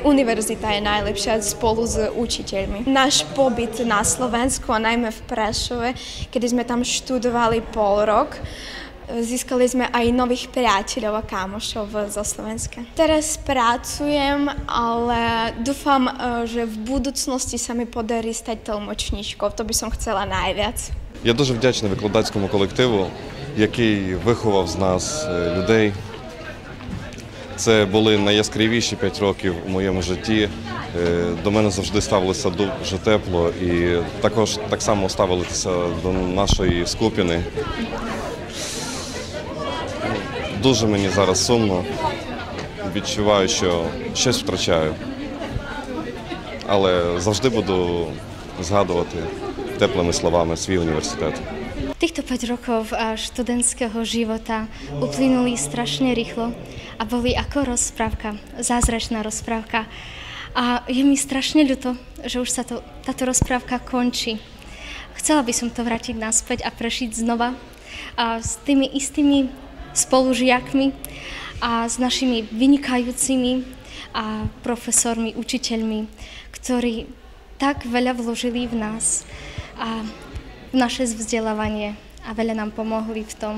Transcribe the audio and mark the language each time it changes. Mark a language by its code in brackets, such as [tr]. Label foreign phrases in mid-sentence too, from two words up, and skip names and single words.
[sk] Univerzita je najlepšia spolu s učiteľmi. Náš pobyt na Slovensku a najmä v Prešove, kedy sme tam študovali pol rok, získali sme aj nových priateľov a kámošov zo Slovenska. Teraz pracujem, ale dúfam, že v budúcnosti sa mi podarí stať тлумачничкою. To by som chcela najviac. [uk] Я дуже вдячний викладацькому колективу, який виховав з нас людей. Це були найяскравіші 5 років у моєму житті. До мене завжди ставилися дуже тепло і також так само ставилися до нашої Скупіни. Дуже мені зараз сумно, відчуваю, що щось втрачаю, але завжди буду згадувати теплими словами свій університет. [sk] Týchto 5 rokov študentského života uplynuli strašne rýchlo a boli ako rozprávka, zázračná rozprávka. A je mi strašne ľúto, že už sa táto rozprávka končí. Chcela by som to vrátiť naspäť a prežiť znova a s tými istými spolužiakmi a s našimi vynikajúcimi a profesormi, učiteľmi, ktorí tak veľa vložili v nás a v naše vzdelávanie a veľa nám pomohli v tom.